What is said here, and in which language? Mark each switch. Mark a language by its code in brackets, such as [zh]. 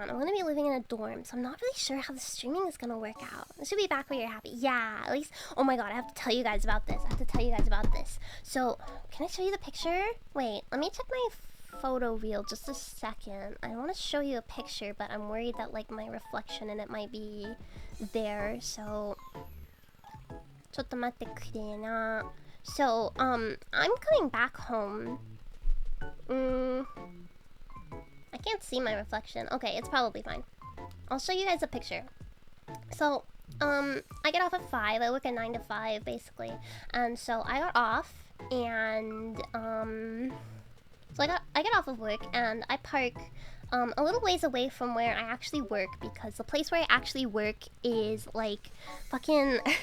[en] I'm gonna be living in a dorm, so I'm not really sure how the streaming is gonna work out. It should be back where you're happy. Yeah, at least. Oh my god, I have to tell you guys about this. So, can I show you the picture? Wait, let me check my photo reel just a second. I want to show you a picture, but I'm worried that like my reflection in it might be there. [ja] So, ちょっと待ってくれな. [en] So, I'm coming back home. I can't see my reflection. Okay, it's probably fine. I'll show you guys a picture. So, I get off at 5. I work at 9 to 5, basically. And so I got off, and, so I get off of work, and I park, a little ways away from where I actually work, because the place where I actually work is, like, fucking...